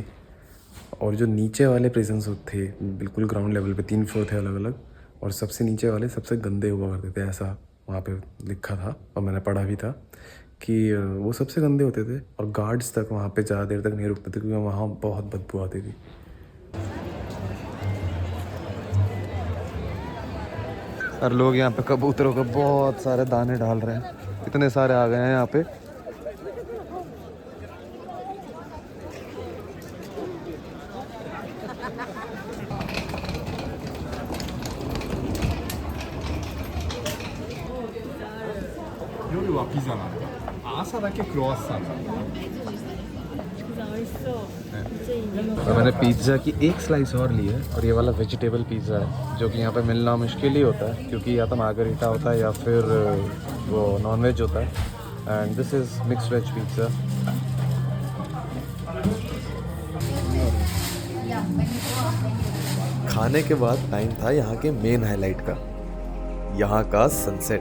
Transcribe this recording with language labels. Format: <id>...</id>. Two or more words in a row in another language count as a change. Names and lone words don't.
<hi>और जो नीचे वाले प्रिजन्स थे बिल्कुल</hi> <en>ground level</en> <hi>पे, 3 फ्लोर थे अलग अलग, और सबसे नीचे वाले सबसे गंदे हुआ करते थे, ऐसा वहाँ पे लिखा था और मैंने पढ़ा भी था कि वो सबसे गंदे होते थे और गार्ड्स तक वहाँ पे ज़्यादा देर तक नहीं रुकते थे क्योंकि वहाँ बहुत बदबू आती थी। और लोग यहाँ पे कबूतरों को बहुत सारे दाने डाल रहे हैं, इतने सारे आ गए हैं यहाँ पे।</hi> <ja>夜はピザなんだ。朝だけクロワッサンなんだ。</ja> <hi>और मैंने पिज़्ज़ा की एक स्लाइस और ली है और ये वाला</hi> <en>vegetable pizza</en> <hi>है जो कि यहाँ पे मिलना मुश्किल ही होता है क्योंकि या तो मार्गरीटा होता है या फिर वो</hi> <en>non veg</en> <hi>होता है।</hi> <en>and this is mixed veg pizza.</en> <hi>खाने के बाद टाइम था यहाँ के</hi> <en>main highlight</en> <hi>का, यहाँ का सनसेट।</hi>